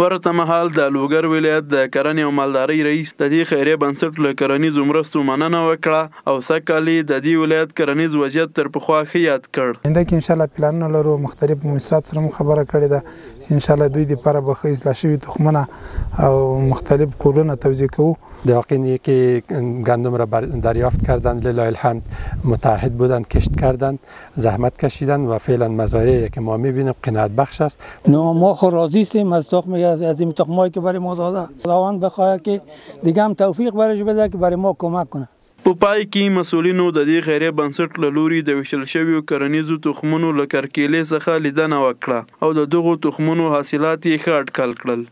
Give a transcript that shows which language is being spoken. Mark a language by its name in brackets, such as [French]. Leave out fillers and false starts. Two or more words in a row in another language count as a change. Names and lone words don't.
[Pashto] ورته مهال د لوګر ولایت د کرنې او مالدارۍ رئیس د دې خیریه بنسټ له کرنیزو مرستو مننه وکړه او سږ کال یې د دې ولایت کرنیز وضعیت تر پخوا ښه یاد کړ. آینده کې انشاءالله پلانونه لرو مختلف مؤسسات سره خبره کړې ده چې انشاءالله دوی دپاره به ښه اصلاح شوي تخمونه او مختلف کورونه توزیع کوو. [Persian] داقینی که گندم را دریافت کردند لله الحمد متحد بودند کشت کردند زحمت کشیدند و فعلا مزارعی که ما میبینیم قناعت بخش است. ما خود راضی هستیم از تخم از این تخمایی که برای ما داده. خداوند بخواد که دیگه هم توفیق برش بده که برای ما کمک کنه. [Pashto] په پای کې مسؤلینو د دې خیریه بنسټ له لوري د ویشل شویو کرنیزو تخمونو له کرکیلې څخه لیدنه وکړه او د دغو تخمونو حاصلات یې ښه اټکل کړل.